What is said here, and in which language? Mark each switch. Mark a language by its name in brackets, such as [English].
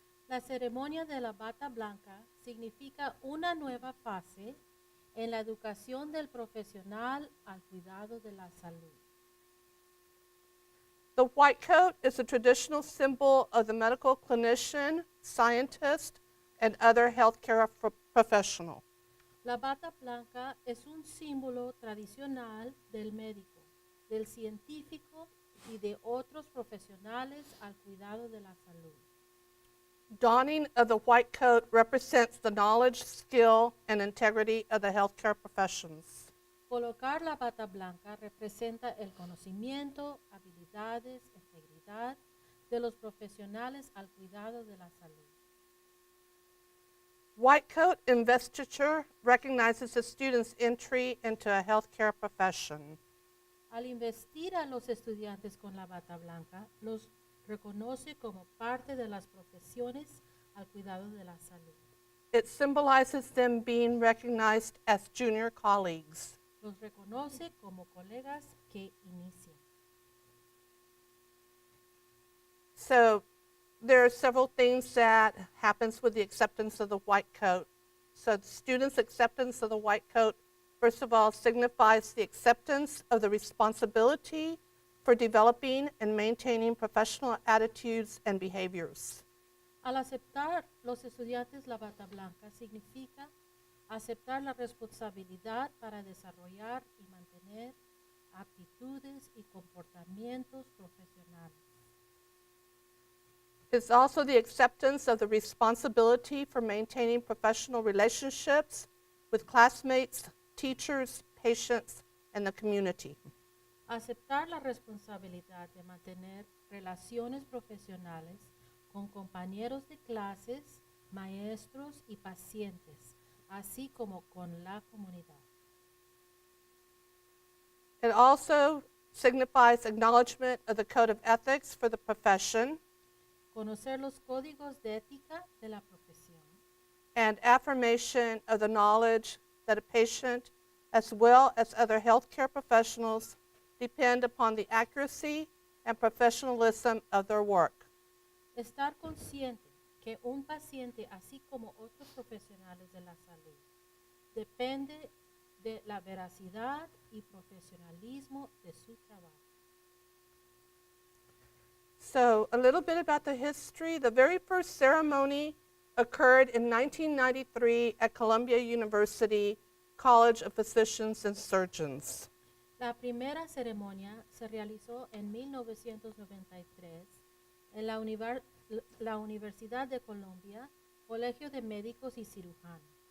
[Spanish] La ceremonia de la bata blanca significa una nueva fase en la educación del profesional al cuidado de la salud. [English] The white coat is a traditional symbol of the medical clinician, scientist, and other healthcare professional. [Spanish] La bata blanca es un símbolo tradicional del médico, del científico y de otros profesionales al cuidado de la salud. [English] Donning of the white coat represents the knowledge, skill, and integrity of the healthcare professions. [Spanish] Colocar la bata blanca representa el conocimiento, habilidades, integridad de los profesionales al cuidado de la salud. [English] White coat investiture recognizes a student's entry into a healthcare profession. [Spanish] Al investir a los estudiantes con la bata blanca, los reconoce como parte de las profesiones al cuidado de la salud. [English] It symbolizes them being recognized as junior colleagues. [Spanish] Los reconoce como colegas que inician. [English] So there are several things that happens with the acceptance of the white coat. So the students' acceptance of the white coat, first of all, signifies the acceptance of the responsibility for developing and maintaining professional attitudes and behaviors. [Spanish] Al aceptar los estudiantes la bata blanca significa aceptar la responsabilidad para desarrollar y mantener aptitudes y comportamientos profesionales. [English] It's also the acceptance of the responsibility for maintaining professional relationships with classmates, teachers, patients, and the community. [Spanish] Aceptar la responsabilidad de mantener relaciones profesionales con compañeros de clases, maestros y pacientes, así como con la comunidad. [English] It also signifies acknowledgement of the code of ethics for the profession [Spanish] Conocer los códigos de ética de la profesión [English] and affirmation of the knowledge that a patient, as well as other healthcare professionals, depend upon the accuracy and professionalism of their work. [Spanish] estar consciente que un paciente, así como otros profesionales de la salud, depende de la veracidad y profesionalismo de su trabajo. [English] So, a little bit about the history. The very first ceremony occurred in 1993 at Columbia University College of Physicians and Surgeons. [Spanish] La primera ceremonia se realizó en 1993 en la Universidad de Columbia, Colegio de Médicos y Cirujanos.